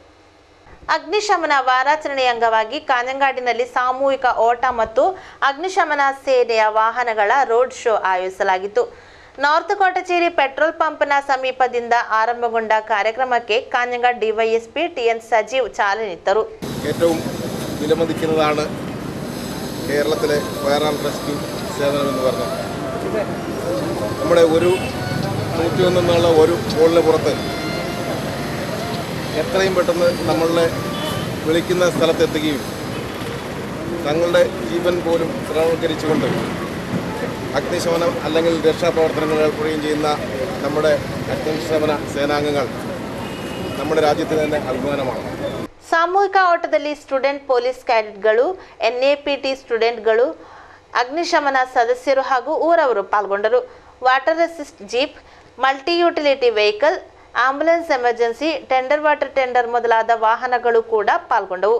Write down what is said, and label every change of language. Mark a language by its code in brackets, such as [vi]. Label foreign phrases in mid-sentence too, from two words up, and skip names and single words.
[kn] ಅಗ್ನಿಶಮನ ವಾರಾಚರಣೆ ಅಂಗವಾಗಿ ಕಾಂಜಂಗಾಡಿನಲ್ಲಿ ಸಾಮೂಹಿಕ ಓಟ ಮತ್ತು ಅಗ್ನಿಶಮನ ಸೇನೆಯ ವಾಹನಗಳ [en] road show [kn] ಆಯೋಜಿಸಲಾಗಿತ್ತು. ನಾರ್ತ್ ಕೋಟಚೇರಿ [en] petrol pump [kn] ಸಮೀಪದಿಂದ ಆರಂಭಗೊಂಡ ಕಾರ್ಯಕ್ರಮಕ್ಕೆ ಕಾಂಜಂಗಾಡ್ ಡಿವೈಎಸ್ಪಿ ಟಿಎನ್ ಸಜೀವ್ ಚಾಲನೆ ನೀಡಿದರು. [ml] വിലമതിക്കുന്നതാണ് കേരളത്തിലെ [en] fire and rescue [ml] സേവനമെന്ന് പറഞ്ഞത്. നമ്മുടെ ഒരു 101 എന്നുള്ള ഒരു കോളിന് പുറത്ത് എത്രയും പെട്ടെന്ന് നമ്മളെ വിളിക്കുന്ന സ്ഥലത്തെത്തുകയും തങ്ങളുടെ ജീവൻ പോലും ശ്രമവൽക്കരിച്ചുകൊണ്ട് അഗ്നിശമനം അല്ലെങ്കിൽ രക്ഷാപ്രവർത്തനങ്ങൾ ഏർപ്പെടുകയും ചെയ്യുന്ന നമ്മുടെ അഗ്നിശമന സേനാംഗങ്ങൾ നമ്മുടെ രാജ്യത്തിന് തന്നെ അഭിമാനമാണ്. [kn] ಸಾಮೂಹಿಕ ಓಟದಲ್ಲಿ [en] student police cadets, [kn] ಎನ್ಎಪಿಟಿ ಸ್ಟೂಡೆಂಟ್ಗಳು, ಅಗ್ನಿಶಮನ ಸದಸ್ಯರು ಹಾಗೂ ಊರವರು ಪಾಲ್ಗೊಂಡರು. [en] water assist jeep, multi utility vehicle, ambulance, emergency tender, water tender [kn] ಮೊದಲಾದ ವಾಹನಗಳು ಕೂಡ ಪಾಲ್ಗೊಂಡವು.